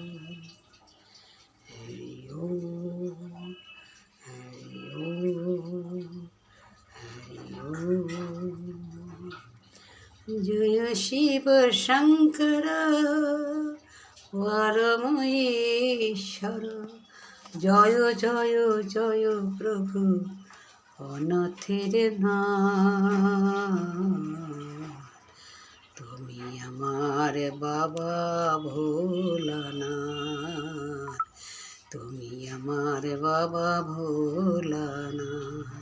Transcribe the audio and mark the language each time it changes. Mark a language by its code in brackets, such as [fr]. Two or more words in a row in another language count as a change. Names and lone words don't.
[sa] हरि ओम, हरि ओम, हरि ओम। जय शिव शंकर परमेश्वर। [bn] জয় জয় জয় প্রভু অনাথের নাথ। তুমি আমার বাবা ভোলানাথ, তুমি আমার বাবা ভোলানাথ।